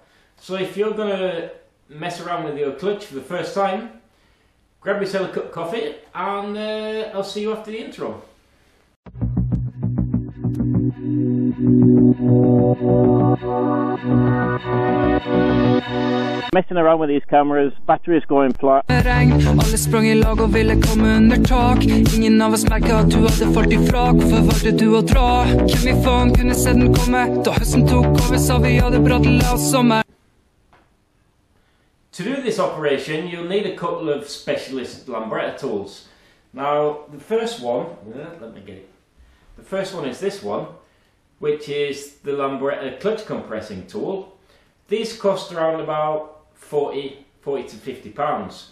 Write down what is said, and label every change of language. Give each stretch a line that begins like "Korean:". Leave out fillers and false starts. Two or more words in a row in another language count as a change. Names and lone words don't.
English: So if you're going to mess around with your clutch for the first time, grab yourself a cup of coffee and I'll see you after the intro. Messing around with these cameras, batteries going flat.
Norwegian: Alle sprang I lag og ville komme under tak. Ingen av oss merket at du hadde falt I frak. Hvorfor valgte du å dra? Hvem I faen kunne se den komme? Da høsten tok over, sa vi hadde brattet oss sommer.
English: To do this operation, you'll need a couple of specialist lambretta tools. Now, the first one, let me get it. The first one is this one, which is the lambretta clutch compressing tool. These cost around about 40 to 50 pounds.